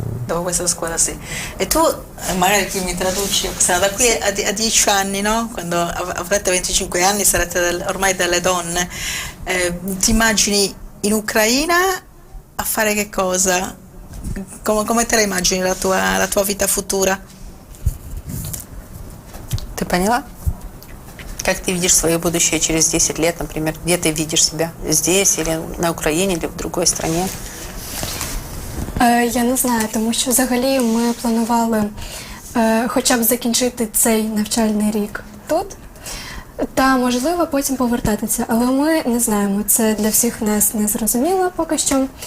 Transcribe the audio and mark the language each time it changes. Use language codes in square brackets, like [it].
[it] Dopo questa scuola sì. E tu, magari qui mi traduci, da qui a 10 anni, no? Quando avrete 25 anni sarete ormai delle donne, ti immagini in Ucraina a fare che cosa? Come te la immagini la tua vita futura? [ru] Ты поняла? Как ты видишь свое будущее через 10 лет, например? Где ты видишь себя? Здесь или на Украине, или в другой стране? [uk] Я не знаю, тому що взагалі ми планували хоча б закінчити цей навчальний рік тут, та, можливо, потім повертатися. Але ми не знаємо, це для всіх нас не зрозуміло поки що.